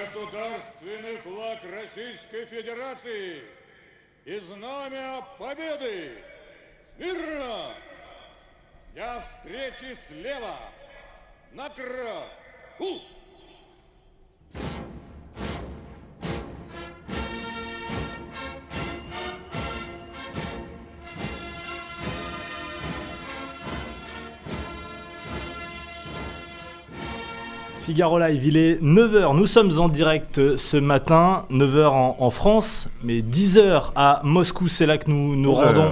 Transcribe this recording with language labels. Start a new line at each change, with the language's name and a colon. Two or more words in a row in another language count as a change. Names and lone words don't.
Russian: Государственный флаг Российской Федерации и знамя Победы! Смирно! Для встречи слева! Накра!
French: Figaro Live, il est 9h, nous sommes en direct ce matin, 9h en France, mais 10h à Moscou, c'est là que nous rendons.